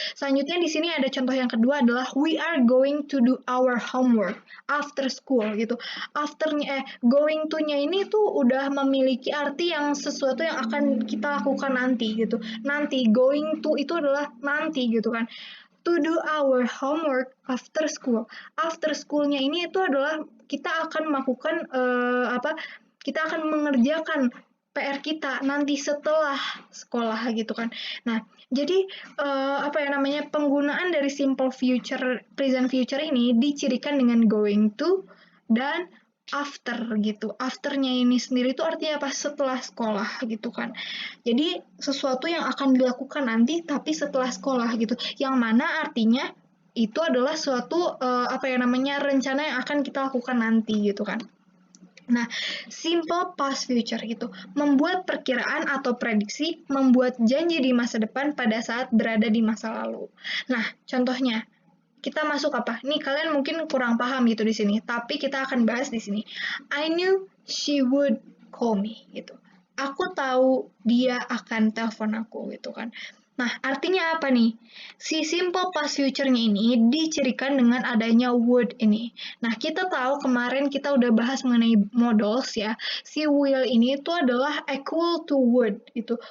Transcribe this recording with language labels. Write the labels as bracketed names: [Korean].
[Indonesian] Selanjutnya di sini ada contoh yang kedua adalah [English] we are going to do our homework after school [Indonesian] gitu. Afternya going to-nya ini tuh udah memiliki arti yang sesuatu yang akan kita lakukan nanti gitu. Nanti going to itu adalah nanti gitu kan. [English] To do our homework after school. [Indonesian] After school-nya ini itu adalah kita akan melakukan kita akan mengerjakan PR kita nanti setelah sekolah gitu kan. Nah, jadi penggunaan dari simple future, present future ini dicirikan dengan going to dan after gitu. After-nya ini sendiri itu artinya apa? Setelah sekolah gitu kan. Jadi sesuatu yang akan dilakukan nanti tapi setelah sekolah gitu. Yang mana artinya itu adalah suatu rencana yang akan kita lakukan nanti gitu kan. Nah, simple past future gitu, membuat perkiraan atau prediksi, membuat janji di masa depan pada saat berada di masa lalu. Nah, contohnya kita masuk apa? Nih kalian mungkin kurang paham gitu di sini, tapi kita akan bahas di sini. [English] I knew she would call me [Indonesian] gitu. Aku tahu dia akan telepon aku gitu kan. Nah, artinya apa nih? Si simple past future-nya ini dicirikan dengan adanya would ini. Nah, kita tahu kemarin kita udah bahas mengenai modals ya. Si will ini itu adalah equal to would gitu.